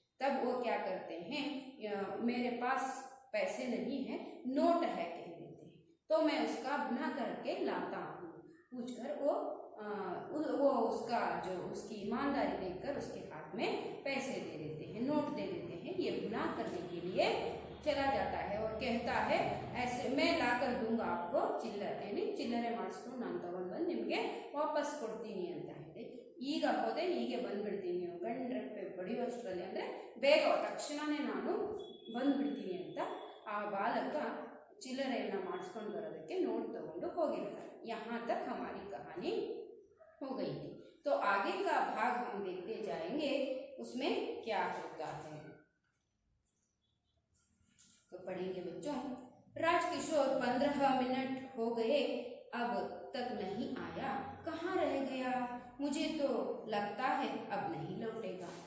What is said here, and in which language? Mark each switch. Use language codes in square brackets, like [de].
[hi] तब वो क्या करते हैं, मेरे पास पैसे नहीं है, नोट है कह देते हैं, तो मैं उसका गुना करके लाता हूँ। पूछकर वो उसका जो उसकी ईमानदारी देखकर उसके हाथ में पैसे दे देते हैं, नोट दे देते हैं। ये गुनाह करने के लिए चला जाता है और कहता है, ऐसे मैं लाकर दूंगा आपको [kn] ಚಿಲ್ಲರೆ ಮಾಡಿಸ್ಕೊಂಡು ನಾನು ತಗೊಂಡು ಬಂದು ನಿಮಗೆ ವಾಪಸ್ ಕೊಡ್ತೀನಿ ಅಂತ ಹೇಳಿ, ಈಗ ಹೋದೆ ಹೀಗೆ ಬಂದ್ಬಿಡ್ತೀನಿ, ನೀವು ಗಂಡ್ರೆಪ್ಪೆ ಬಡಿಯೋಷ್ಟರಲ್ಲಿ, ಅಂದರೆ ಬೇಗ ತಕ್ಷಣವೇ ನಾನು ಬಂದ್ಬಿಡ್ತೀನಿ ಅಂತ ಆ ಬಾಲಕ ಚಿಲ್ಲರೆಯನ್ನು ಮಾಡಿಸ್ಕೊಂಡು ಬರೋದಕ್ಕೆ ನೋಟ್ तಗೊಂಡು ಹೋಗಿರ್ತಾರೆ। [hi] यहाँ तक हमारी कहानी हो गई थी। तो आगे का भाग हम देखते जाएंगे, उसमें क्या होता है। तो पढ़ेंगे बच्चों। राजकिशोर 15 मिनट हो गए, अब तक नहीं आया, कहाँ रह गया, मुझे तो लगता है अब नहीं लौटेगा।